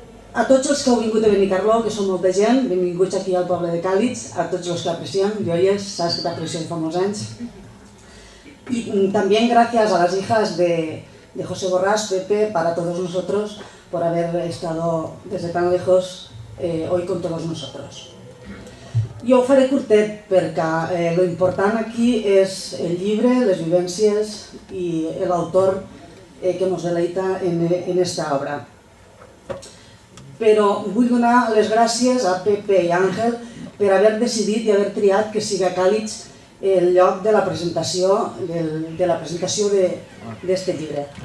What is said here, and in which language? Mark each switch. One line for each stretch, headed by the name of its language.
Catalan: A tots els que heu vingut a Benicarló, que són molta gent, benvinguts aquí al poble de Càlig, a tots els que apreciem, joies, saps que t'aprecio fa molts anys.
Spanish: Y también gracias a las hijas de José Borràs, Pepe, para todos nosotros, por haber estado desde tan lejos hoy con todos nosotros.
Catalan: Jo ho faré curtet perquè lo important aquí és el llibre, les vivències i l'autor que ens deleita en esta obra. Però vull donar les gràcies a Pepe i Àngel per haver decidit i haver triat que siga Càlig el lloc de la presentació d'este llibre.